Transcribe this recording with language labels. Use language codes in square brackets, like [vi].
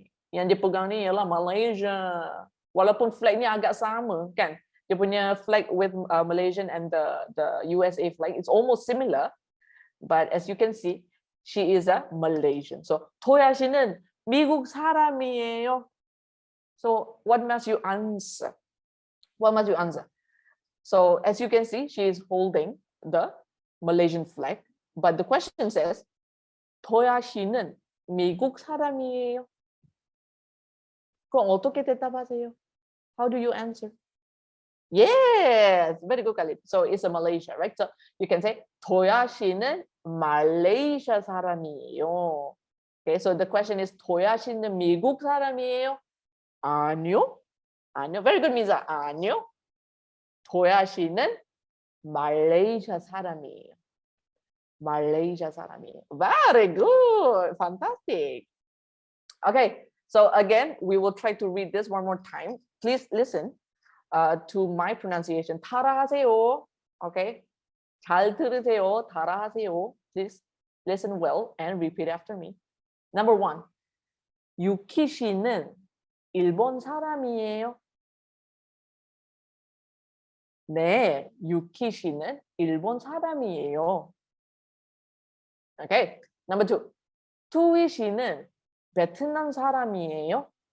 [ms] Yang dia pegang ni ialah Malaysia. Walaupun flag ni agak sama kan. Dia punya [en] flag with Malaysian and the USA flag, it's almost similar. But as you can see, she is a Malaysian. [ko] So 토야 씨는 미국 사람이에요. [en] So what must you answer? What must you answer? So as you can see, she is holding the Malaysian flag. But the question says, [ko] 토야 씨는 미국 사람이에요. 그럼 어떻게 대답하세요? [en] How do you answer? Yes, very good, Khalid. So it's a Malaysia, right? So you can say [ko] 토야 씨는 말레이시아 사람이에요. [en] Okay, so the question is [ko] 토야 씨는 미국 사람이에요? 아니요. 아니요. [en] Very good, Miza. [ko] 아니요. 토야 씨는 말레이시아 사람이에요. 말레이시아 사람이에요. [en] Very good. Fantastic. Okay, so again, we will try to read this one more time. Please listen to my pronunciation. [ko] 따라하세요. [en] Okay. [ko] 잘 들으세요. 따라하세요. [en] Please listen well and repeat after me. Number 1. [ko] 유키 씨는 일본 사람이에요. 네, 유키 씨는 일본 사람이에요. [en] Okay. Number 2. [ko] 투이 씨는 베트남 사람이에요.